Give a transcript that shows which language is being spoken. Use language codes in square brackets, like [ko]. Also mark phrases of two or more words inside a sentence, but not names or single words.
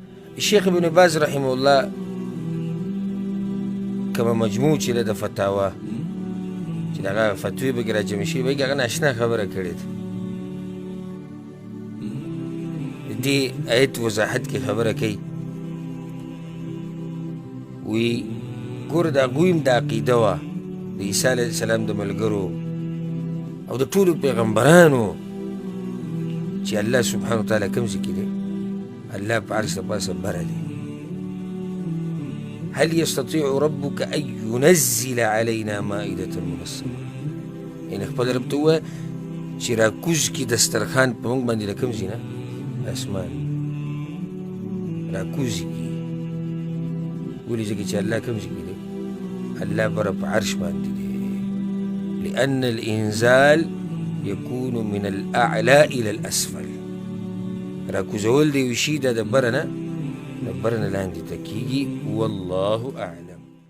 [ps] الشيخ ابن باز [ar] رحمه الله [ps] کومه مجموع چې ده د فتاوا چې د هغه فتوې پکې راجمع شوي بلکې هغه ناشنا خبره کړې ده. د دې آیت وضاحت کې خبره کوي، وی ګوره د هغوی هم د عقیده وه د عیسی [ar] علیه السلام [ps] د ملګرو او د ټولو پیغمبرانو چې [ar] الله سبحانه وتعالی [ps] کوم ځای کې دی، الله په عرش د پاسه بره دی. [ar] هل يستطيع ربك أن ينزل علينا مائدة من السماء؟ [ps] یعنی خپل رب ته ووایه چې راکوز کړي دسترخوان په موږ باندې له کوم ځای نه؟ اسمان راکوز کړي. ولې ځکه چې الله کوم ځای کې دی؟ الله بره په عرش باندې دی. [ar] لأن الإنزال يكون من الأعلى إلى الأسفل. [ps] راکوزول د یو شي دا د بره نه لاندې ته کېږي. [ar] والله أعلم.